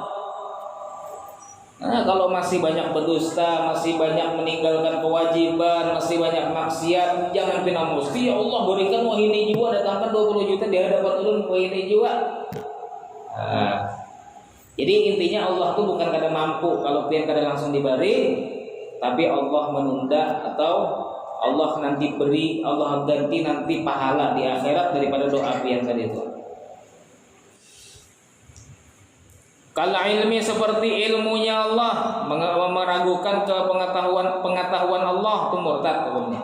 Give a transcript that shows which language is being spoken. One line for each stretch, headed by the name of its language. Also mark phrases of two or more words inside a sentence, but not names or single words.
Indonesian: Nah, kalau masih banyak berdusta, masih banyak meninggalkan kewajiban, masih banyak maksiat, jangan pernah mesti ya Allah berikan
Banjar: wahini jiwa,
Indonesian: datangkan 20 juta di hadapan
Banjar: ulun wahini jiwa.
Indonesian: Jadi intinya Allah tuh bukan kada mampu kalau pian kada langsung diberi, tapi Allah menunda atau Allah nanti beri, Allah ganti nanti pahala di akhirat daripada doa pian tadi itu. Kalau ilmi seperti ilmunya Allah, meragukan ke pengetahuan Allah itu murtad hukumnya.